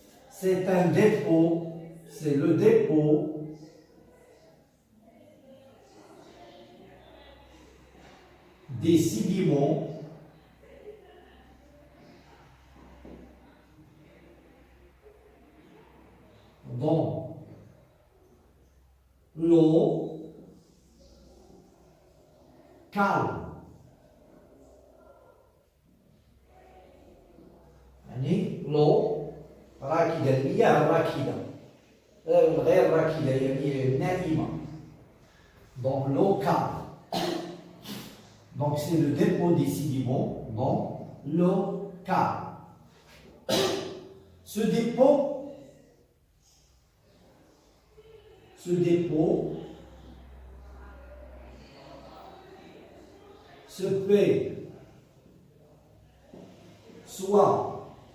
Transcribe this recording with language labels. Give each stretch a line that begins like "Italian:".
French: C'est un dépôt. C'est le dépôt des sédiments dans l'eau calme.
Arabic: يعني
French: l'eau
Arabic: راكدة، المياه راكدة غير راكدة يعني نائمة.
French: Donc l'eau calme. Donc c'est le dépôt des sédiments dans local. Ce dépôt se fait soit